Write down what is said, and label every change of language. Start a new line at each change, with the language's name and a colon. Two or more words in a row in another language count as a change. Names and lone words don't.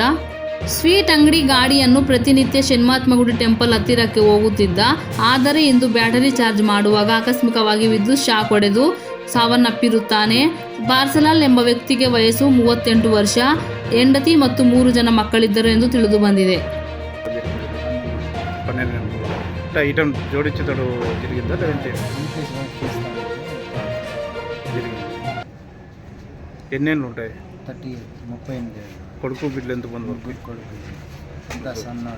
Kannada: ಸ್ವೀಟ್ ಅಂಗಡಿ ಗಾಡಿಯನ್ನು ಪ್ರತಿನಿತ್ಯ ಶನಿಮಹಾತ್ಮ ಗುಡಿ ಟೆಂಪಲ್ ಹತ್ತಿರಕ್ಕೆ ಹೋಗುತ್ತಿದ್ದ. ಆದರೆ ಇಂದು ಬ್ಯಾಟರಿ ಚಾರ್ಜ್ ಮಾಡುವಾಗ ಆಕಸ್ಮಿಕವಾಗಿ ವಿದ್ಯುತ್ ಶಾಕ್ ಹೊಡೆದು ಸಾವನ್ನಪ್ಪಿರುತ್ತಾನೆ. ಪಾರ್ಸಿಲಾಲ್ ಎಂಬ ವ್ಯಕ್ತಿಗೆ ವಯಸ್ಸು 38 ವರ್ಷ, ಹೆಂಡತಿ ಮತ್ತು 3 ಜನ ಮಕ್ಕಳಿದ್ದರು ಎಂದು ತಿಳಿದು ಬಂದಿದೆ.
Telugu: ఎన్నేళ్ళు ఉంటాయి? 38 కొడుకు బిడ్డలు ఎంత మంది వరకు? కొడుకు సన్నోడు